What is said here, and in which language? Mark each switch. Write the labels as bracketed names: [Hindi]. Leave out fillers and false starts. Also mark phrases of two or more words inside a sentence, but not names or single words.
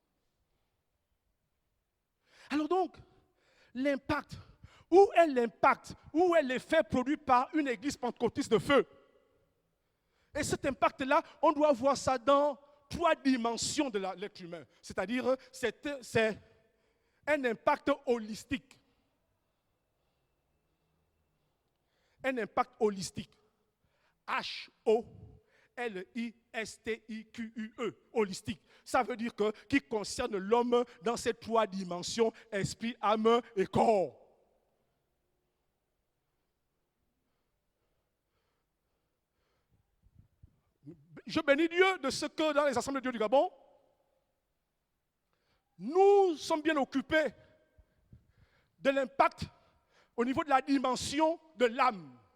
[French] Alors donc, l'impact, où est l'effet produit par une église pentecôtiste de feu? Et cet impact-là, on doit voir ça dans 3 dimensions de l'être humain. C'est-à-dire, c'est un impact holistique. Un impact holistique. H-O-L-I-S-T-I-Q-U-E. Holistique. Ça veut dire qui concerne l'homme dans ces 3 dimensions, esprit, âme et corps. Je bénis Dieu de ce que dans les assemblées de Dieu du Gabon, nous sommes bien occupés de l'impact au niveau de la dimension de l'âme.